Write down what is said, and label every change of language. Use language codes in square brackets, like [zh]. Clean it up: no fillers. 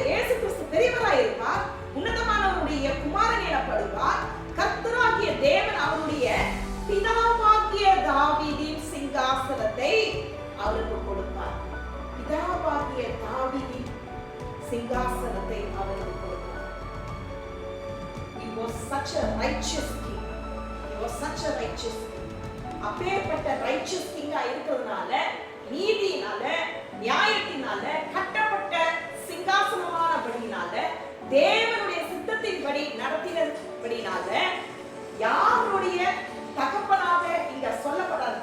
[ta] இயேசு கிறிஸ்து பெரியவராய் இருப்பார், உன்னதமானவருடைய குமாரன் எனப்படுவார். கர்த்தராகிய தேவன் அவருடைய பிதாவாகிய தாவீதின் சிங்காசனத்தை அவருக்கு கொடுப்பார். பிதாவாகிய தாவீதின் சிங்காசனத்தை அவருக்கு கொடுப்பார். [en] He was such a righteous king. He was such a righteous king. [ta] அப்பேற்பட்ட [en] righteous king [ta] இருக்கிறதுனால, நீதியினால, நியாயத்தினால கட்டப்பட்ட சிங்காசனமானபடியினால, தேவனுடைய சித்தத்தின்படி நடத்தினபடியினால, யாருடைய தகப்பனாக இங்க சொல்லப்படுறார்?